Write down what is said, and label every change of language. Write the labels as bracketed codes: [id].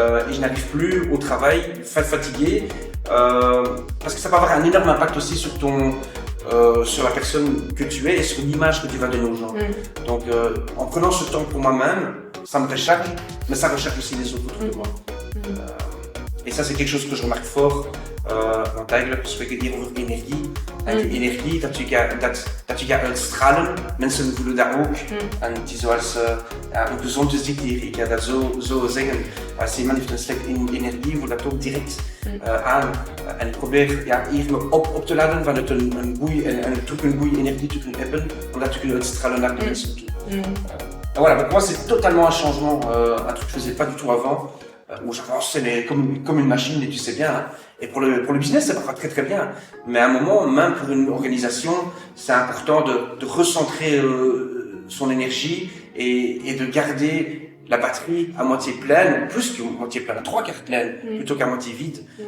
[fr] Et je n'arrive plus au travail, fatigué, parce que ça peut avoir un énorme impact aussi sur la personne que tu es et sur l'image que tu vas donner aux gens. Donc en prenant ce temps pour moi-même, ça me recharge, mais ça recharge aussi les autres autour de moi. Et ça, c'est quelque chose que je remarque fort. [nl] Want eigenlijk spreken we hier over energie. En die energie dat je gaat uitstralen, mensen voelen dat ook. En het is zoals een gezonde ziekte hier, ik ga dat zo zeggen. Als iemand heeft een slechte energie, voelt dat ook direct aan. En ik probeer hier me op te laden vanuit een goede energie te kunnen hebben, om dat te kunnen uitstralen naar de mensen toe. [fr] Voilà, pour moi c'est totalement un changement, un truc que je faisais pas du tout avant. Où j'avançais comme une machine, et tu sais bien. Et pour le business, ça va très très bien. Mais à un moment, même pour une organisation, c'est important de recentrer son énergie et de garder la batterie à moitié pleine, plus qu'à moitié pleine, à 3/4 pleine, plutôt qu'à moitié vide.